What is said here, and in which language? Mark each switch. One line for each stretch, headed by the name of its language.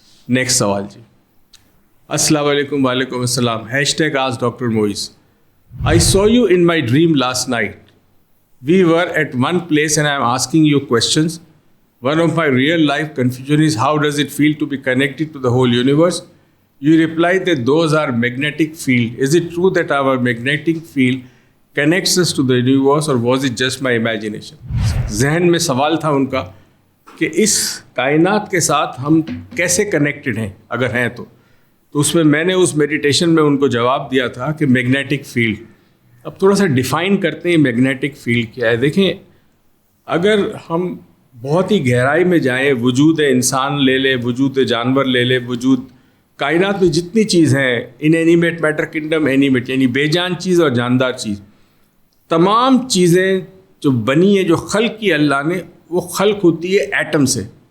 Hindi: Next सवाल जी। अस्सलाम वालेकुम। वालेकुम अस्सलाम। हैशटैग आज doctor Moiz.
English: I saw you in my dream last night. We were at one place and I am asking you questions. One of my real life confusion is how does it feel to be connected to the whole universe? You replied that those are magnetic field. Is it true that our magnetic field connects us to the universe or was it just my imagination?
Hindi: जहन में सवाल था उनका कि इस कायनात के साथ हम कैसे कनेक्टेड हैं, अगर हैं तो उसमें मैंने उस मेडिटेशन में उनको जवाब दिया था कि मैग्नेटिक फील्ड। अब थोड़ा सा डिफ़ाइन करते हैं मैग्नेटिक फील्ड क्या है। देखें, अगर हम बहुत ही गहराई में जाएँ, वजूद इंसान ले ले, वजूद जानवर ले ले, वजूद कायनात में जितनी चीज़ हैं, इनएनिमेट मैटर किंगडम, एनिमेट यानी बेजान चीज़ और जानदार चीज़, तमाम चीज़ें जो बनी है, जो खल्क की अल्लाह ने, वो खल्क होती है एटम से।